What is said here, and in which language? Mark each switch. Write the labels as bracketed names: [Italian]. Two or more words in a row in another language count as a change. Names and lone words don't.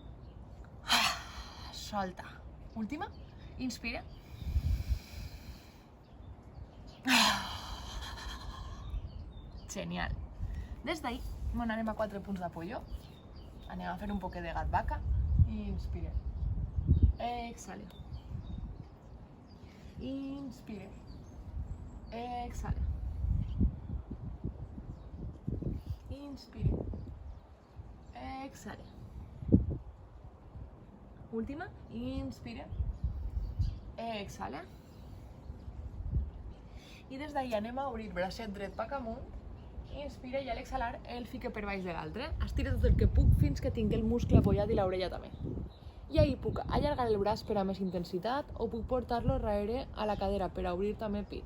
[Catalan] Solta. Última. Inspira. Genial. Des d'ahí anem a 4 punts d'apoyo. Anem a fer un poquet de gat vaca. I inspira. [English] exhale. Inspire. Exhale. Inspire. Exhale. Última. Inspire. Exhale. [Catalan] I des d'ahí anem a obrir bracet dret cap amunt. Inspira i a l'exhalar el fique per baix de l'altre. Estira tot el que puc fins que tinc el muscle apoyat i l'orella també. I ahí puc allargar el braç per a més intensitat o puc portar-lo darrere a la cadera per a obrir també pit.